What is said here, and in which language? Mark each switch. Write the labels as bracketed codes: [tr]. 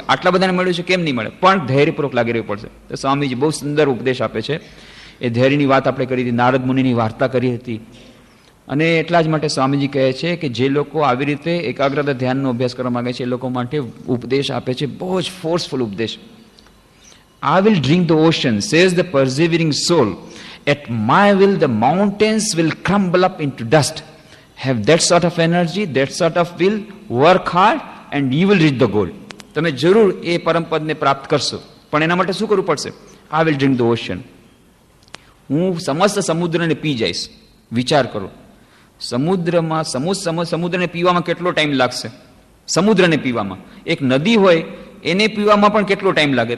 [gu] આટલા બધાને મળ્યું છે, કેમ નહીં મળે? પણ ધૈર્યપૂર્વક લાગી રહેવું પડશે. તો સ્વામીજી બહુ સુંદર ઉપદેશ આપે છે. એ ધૈર્યની વાત આપણે કરી હતી, નારદ મુનિની વાર્તા કરી હતી. અને એટલા જ માટે સ્વામીજી કહે છે કે જે લોકો આવી રીતે એકાગ્રતા ધ્યાનનો અભ્યાસ કરવા માંગે છે, એ લોકો માટે ઉપદેશ આપે છે, બહુ જ ફોર્સફુલ ઉપદેશ. [en] I will drink the ocean, says the persevering soul. At my will, the mountains will crumble up into dust. Have that sort of energy, that sort of will, work hard and you will reach the goal. [gu] તમે જરૂર એ પરમપદને પ્રાપ્ત કરશો, પણ એના માટે શું કરવું પડશે? [en] I will drink the ocean. [gu] હું સમસ્ત સમુદ્રને પી જઈશ. વિચાર કરો, સમુદ્રને પીવામાં કેટલો ટાઈમ લાગશે? સમુદ્રને પીવામાં, એક નદી હોય એને પીવામાં પણ કેટલો ટાઈમ લાગે?